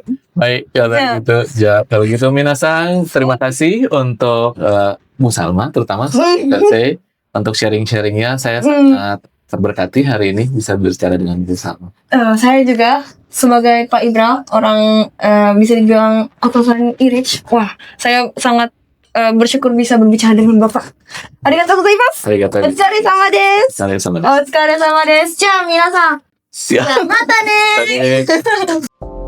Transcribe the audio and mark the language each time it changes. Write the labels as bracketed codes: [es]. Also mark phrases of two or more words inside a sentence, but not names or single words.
[id] Baik, kalau gitu minasang, terima kasih untuk Bu Salma terutama saya untuk sharing-sharingnya. Saya sangat terberkati hari ini bisa berbicara dengan Bu Salma. Saya juga sebagai Pak Indra, orang bisa dibilang atasan Irich. Wah, saya sangat bersyukur bisa berbicara dengan Bapak. [ja] ありがとうございます。お疲れ様です. お疲れ様です. じゃあ皆さん。またね。